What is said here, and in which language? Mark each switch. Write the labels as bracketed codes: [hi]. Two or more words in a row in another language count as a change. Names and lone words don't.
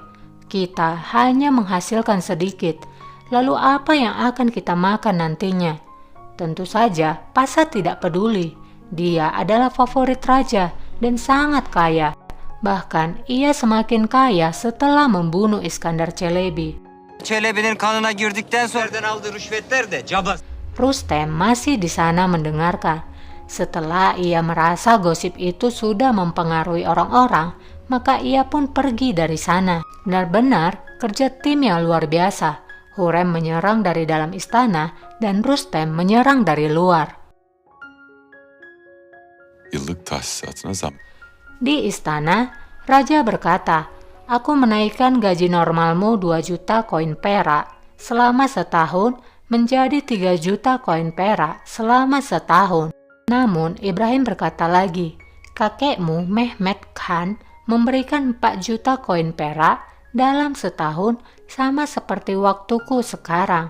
[id] Kita hanya menghasilkan sedikit. Lalu apa yang akan kita makan nantinya? Tentu saja, Pasha tidak peduli. Dia adalah favorit raja dan sangat kaya. Bahkan ia semakin kaya setelah membunuh Iskandar Çelebi. [tr] Çelebi'nin kanına girdikten sonra aldığı rüşvetler de cabas. [id] Rustem masih di sana mendengarkan. Setelah ia merasa gosip itu sudah mempengaruhi orang-orang, maka ia pun pergi dari sana. Benar-benar kerja tim yang luar biasa. Hurrem menyerang dari dalam istana dan Rustem menyerang dari luar. [tr] Yıllık tahsisatına zam. [id] Di istana, raja berkata, "Aku menaikkan gaji normalmu 2 juta koin perak selama setahun menjadi 3 juta koin perak selama setahun." Namun Ibrahim berkata lagi, "Kakekmu Mehmet Khan memberikan 4 juta koin perak dalam setahun sama seperti waktuku sekarang."